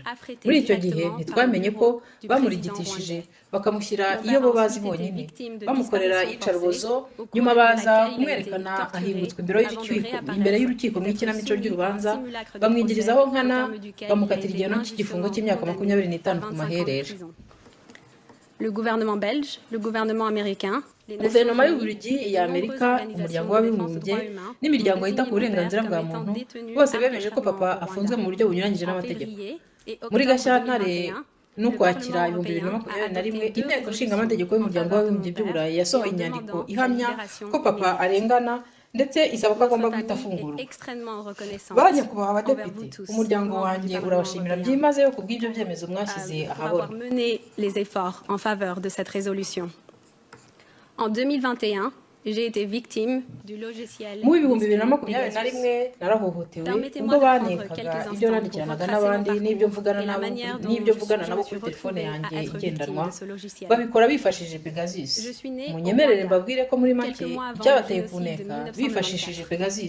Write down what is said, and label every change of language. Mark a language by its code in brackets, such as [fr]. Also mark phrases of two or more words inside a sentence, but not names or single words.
[rw] Muri icyo gihe ntitwamenye ko bamurigitishije bakamushyira iyo bo bazi bonyine, bamukorera iyicarubozo, nyuma baza kumwerekana ahingutswe imbere y'urukiko mu ikinamico ry'urubanza, bamwigirizaho nkana, bamukatira igihano cy'igifungo cy'imyaka 25 ku maherere. [fr] Le gouvernement belge, le gouvernement américain, [rw] guverinoma y'Ububiligi, iya Amerika, umuryango w'abibumbye n'imiryango yita ku burenganzira bwa muntu bose bemeje ko papa afunzwe mu buryo bunyuranyije n'amategeko. Muri Gashyantare n'Ukwakira 2021 inteko nshingamategeko y'umuryango w'abibumbye by'Uburayi yasohoye inyandiko ihamya ko papa arengana ndetse isaba ko agomba guhita afungurwa. Banyakubahwa abadepite, umuryango wanjye urabashimira byimazeyo ku bw'ibyo byemezo mwashyize ahabona. [fr] Les efforts en faveur de cette résolution. En 2021, j'ai été victime du logiciel. [rw] Mu 2021 narahohotewe ubwo banekaga ibyo nandikiranaga n'abandi n'ibyo mvugana nabo kuri telefone yanjye igendanwa, babikora bifashishije Pegasus. Munyemerere mbabwire ko muri make icyabateye kuneka bifashishije Pegasus.